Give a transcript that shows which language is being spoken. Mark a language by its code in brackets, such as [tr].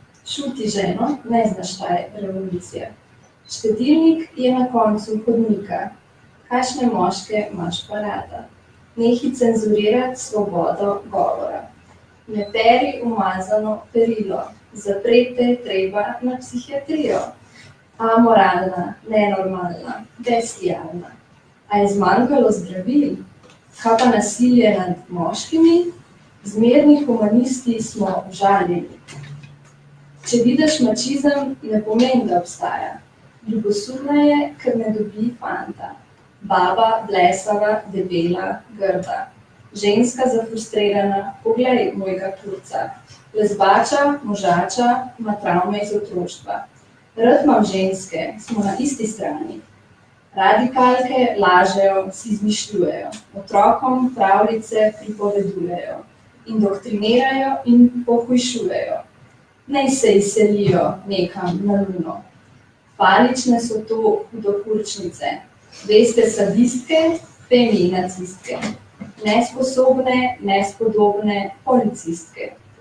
[hr] Šuti ženo, ne znaš šta je revolucija. [sl] Štedilnik je na koncu hodnika. Kakšne moške imaš pa rada? Nehi cenzurirati svobodo govora. Ne peri umazano perilo. Zaprete treba na psihiatrijo. Amoralna, nenormalna, bestialna. A je zmanjkalo zdravil? Kaj pa nasilje nad moškimi? Zmerni humanisti smo užaljeni. Če vidiš mačizem, ne pomeni, da obstaja. Ljubosumna je, ker ne dobi fanta. Baba, blesava, debela, grda. Ženska zafrustrirana, poglej mojega kurca. Lezbača, možača, ima travme iz otroštva. Rad imam ženske, smo na isti strani. Radikalke lažejo, si izmišljujejo, otrokom pravljice pripovedujejo, indoktrinirajo in pohujšujejo. Naj se izselijo nekam na luno. Falične so to hudokurčnice, veste sadistke, feminacistke, nesposobne, nespodobne policistke.